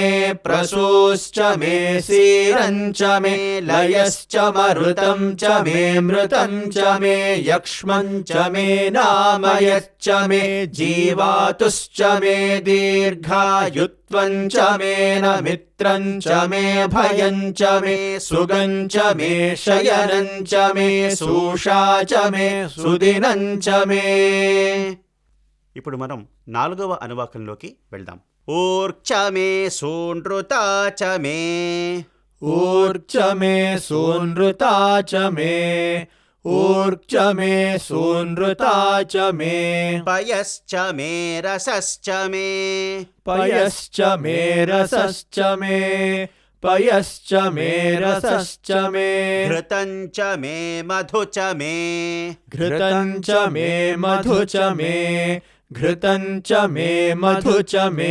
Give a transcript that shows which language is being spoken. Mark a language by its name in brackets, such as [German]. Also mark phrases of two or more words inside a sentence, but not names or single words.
[Sanskrit] प्रसोश्च मे सीरञ्च मे लयश्च मरुतं च मे मृतं च मे यक्ष्मञ्च मे नामयच्च मे जीवातुश्च मे दीर्घायुत्वञ्च मे न मित्रञ्च मे भयञ्च मे सुगञ्च मे शयनञ्च मे सूषा च मे सुदिनञ्च मे. [Telugu] ఇప్పుడు మనం 4వ అనువాకంలోకి వెళ్దాం. [Sanskrit] ఊర్చ మే సూనృతా చ మే ऊर्च मे सूनृता च मे ऊर्च मे सूनृता च मे పయశ్చ మే రసశ్చ మే पयश्च मे रसश्च मे पयश्च मे रसश्च मे घृतं च मे मधु च मे घृतं च मे मधु च मे घृतं च मे मधु च मे